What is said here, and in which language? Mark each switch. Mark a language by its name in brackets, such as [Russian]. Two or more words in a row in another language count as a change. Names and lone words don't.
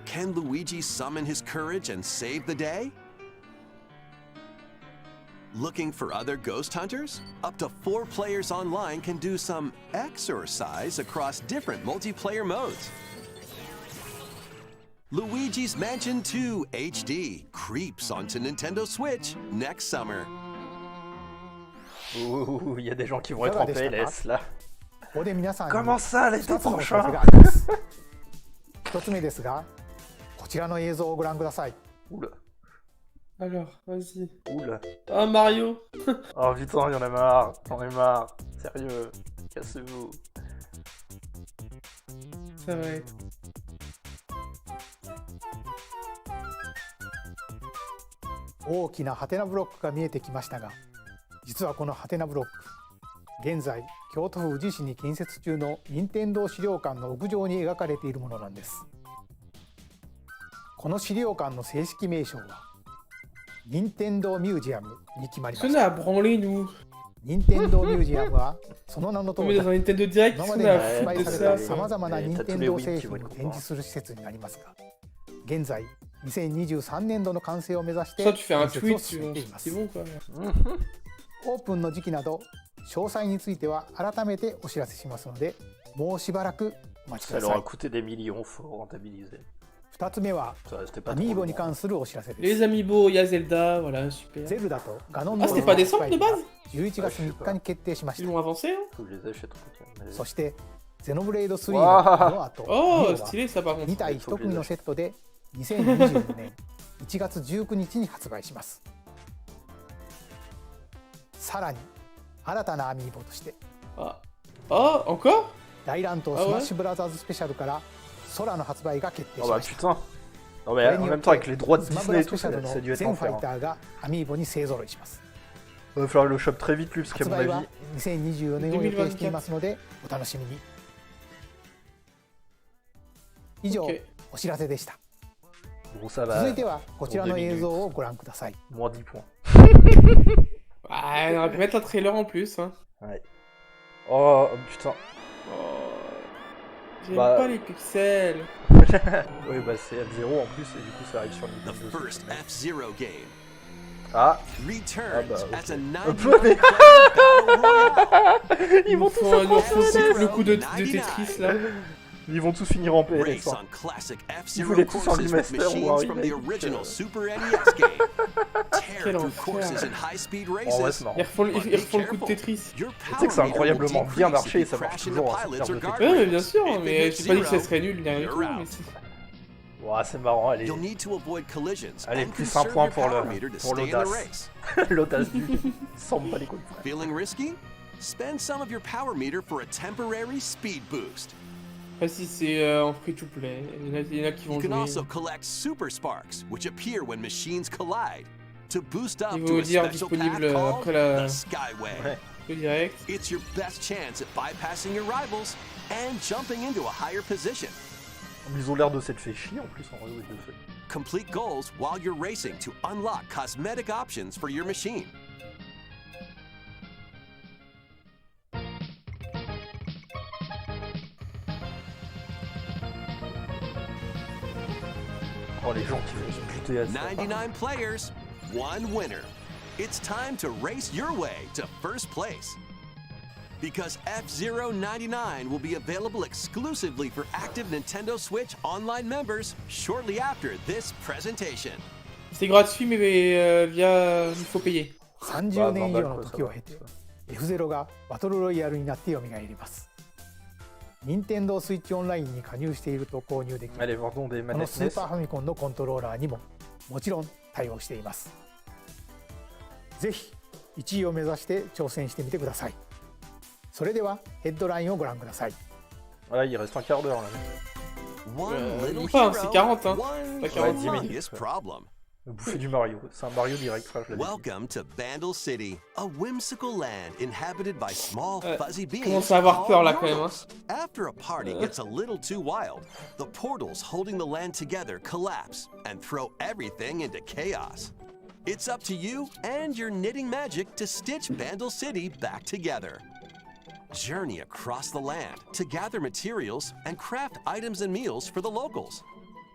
[English] Can Luigi summon his courage and save the day? Looking for other ghost hunters? Up to 4 players online can do some exercise across different multiplayer modes. Luigi's Mansion 2 HD creeps onto Nintendo Switch next summer. [French] Ouh, il y a des gens qui vont être en PLS là. [Japanese] ここで皆さんに [French] Comment ça, l'été [Japanese] 2つのお知らせ [French] prochain? [Japanese] があります。1つ目ですが、こちらの映像をご覧ください。 [French] Oula, Alors, vas-y. oula. Ah, Mario. Oh putain, il y en a marre, j'en ai marre. Sérieux, cassez-vous. Ça va être. [Japanese] 大きなハテナブロックが見えてきましたが、実はこのハテナブロック、現在京都府宇治市に建設中の任天堂資料館の屋上に描かれているものなんです。この資料館の正式名称は任天堂ミュージアムに決まりま [French] Qu'est-ce [Japanese] し [French] qu'on a [Japanese] た。 [French] à branler, nous? [Japanese] 任天堂ミュージアムはその名の通 [French] On [Japanese] り [French] met dans un Nintendo Direct, [Japanese] 今 [French] qu'est-ce [Japanese] ま [French] qu'on [Japanese] で [French] a [Japanese] に [French] à [Japanese] 発 [French] foutre [Japanese] 売 [French] de [Japanese] された [French] ça? [Japanese] さまざまなえー任天堂製品を展示する施設になりますが、現在2023年度の完成を目指して [French] Soit tu fais un [Japanese] 建設を [French] tweet, [Japanese] 進めています。 [French] c'est bon, quoi. [Japanese] オープンの時期など詳細については改めてお知らせしますので、もうしばらくお待ちく [French] Ça [Japanese] だ [French] leur [Japanese] さ [French] a [Japanese] い。 [French] coûté des millions, faut rentabiliser. [Japanese] 2 つ目は [French] Ça restait pas [Japanese] ア [French] trop [Japanese] ミーボ [French] long. [Japanese] に関するお知らせです。 [French] Les Amiibo, il y a Zelda, voilà, super. [Japanese] ゼルダとガノン [French] Ah, [Japanese] の [French] c'était pas décembre de base? [Japanese] 11 月3日に決定しまし [French] Ils [Japanese] た。 [French] l'ont avancé, hein? Faut que je les achète en tout cas. Mais- [Japanese] そしてゼノブレイド3のわあ後、 Oh, ミオは [French] stylé ça par contre. [Japanese] 2 体1組のセットで2024年1月19日に発売します。さらに新たなアミーボとして [French] Ah, ah encore? [Japanese] 大乱闘スマッシュブラザーズスペシャルから空の発売が決定 Oh し [French] bah [Japanese] ました。 [French] putain. Non [Japanese] こ [French] mais [Japanese] れ [French] en [Japanese] によっ [French] même temps avec les droits de [Japanese] スマブラ [French] Disney et [Japanese] ス [French] tout, [Japanese] ペシャ [French] ça, [Japanese] ルの [French] ça a dû être [Japanese] 全ファ [French] l'enfer. [Japanese] イターがアミーボに勢ぞろいします。 [French] Va falloir le chope très vite lui parce qu'à [Japanese] 発 [French] mon [Japanese] 売は [French] avis. [Japanese] 2024年を予定していますのでお楽しみに。以上、 [French] Ok. [Japanese] お知らせでした。 [French] Bon ça [Japanese] 続 [French] va. [Japanese] いてはこちらの映像をご覧ください。 [French] Moins 10 points. Ah, on aurait pu mettre un trailer en plus, hein. Ouais. Oh putain. Oh, j'aime Bah. pas les pixels. Oui bah c'est F0 en plus et du coup ça arrive sur [English] The [French] Nintendo. [English] first F-Zero game [French] Ah. [English] returns [French] bah, ok. [English] as a [French] Mais- [English] 99 battle royale. [French] Ils vont tous Faut s'affronter. le coup de Tetris là. Ils vont tous finir en PLS. [English] Race [French] hein. [English] on classic [French] Ils voulaient [English] F-Zero [French] tous en [English] courses with [French] remaster ou en [English] machines from the [French] remake. [English] original Super NES game. Tear [French] Quel [English] through [French] enfer. [English] courses in high-speed [French] En vrai [English] races. [French] c'est marrant. Ils refont le coup de Tetris. [English] Your [French] Tu sais que ça a [English] power meter [French] incroyablement [English] will [French] bien [English] decrease [French] marché, [English] if [French] ça [English] you [French] marche [English] crash into [French] toujours, hein, [English] pilots [French] ce [English] or [French] genre de Ouais, mais bien [English] guardrails. [French] sûr, [English] If [French] mais [English] it [French] j'ai pas dit que ça [English] hits [French] serait nul ni rien du [English] you're [French] tout. [English] out. [French] Mais c'est- Ouais c'est marrant, allez. [English] You'll need to avoid collisions [French] Allez, [English] and [French] plus [English] conserve [French] un point [English] your [French] pour [English] power [French] le- [English] meter to [French] pour [English] stay in the [French] l'audace. [English] race. [French] L'audace du. S'en bat les couilles. [English] Feeling risky? Spend some of your power meter for a temporary speed boost. [French] Ah si, c'est en free-to-play. Il y en a qui vont [English] You can [French] jouer. [English] also collect super sparks, which appear when machines collide, to boost up [French] Ils [English] to [French] vont [English] a [French] dire [English] special path [French] disponible [English] called [French] après la- [English] the Skyway. [French] Ouais. Le direct. [English] It's your best chance at bypassing your rivals and jumping into a higher position. [French] Ils ont l'air de s'être fait chier en plus en vrai de fait. [English] Complete goals while you're racing to unlock cosmetic options for your machine. [French] Oh les gens qui vont se buter à ça. [English] 99 players, one winner. It's time to race your way to first place. Because F-Zero 99 will be available exclusively for active Nintendo Switch online members shortly after this presentation. [French] C'est gratuit, mais via. Il faut payer. [Japanese] 30 年以上の時を経て F0 がバトルロイヤルになって蘇ります。任天堂スイッチオンラインに加入していると購入でき、 [French] Allez, vendons des [Japanese] この [French] manettes [Japanese] スー [French] NES. [Japanese] パーファミコンのコントローラーにももちろん対応しています。ぜひ1位を目指して挑戦してみてください。それではヘッドラインをご覧ください。 [French] Voilà, il reste un quart d'heure là. [English] One little [French] enfin, c'est [English] hero, [French] 40, hein. [English] one [French] Pas 40 minutes. [English] humongous problem. [French] Le bouffer du Mario. C'est un Mario Direct, frère, je l'avais dit. [English] Welcome to Vandal City, a whimsical land inhabited by small fuzzy beings. [French] commence à avoir peur, là, quand même, hein. [English] called normals. After a party gets a little too wild, the portals holding the land together collapse and throw everything into chaos. It's up to you and your knitting magic to stitch Vandal City back together. Journey across the land to gather materials and craft items and meals for the locals.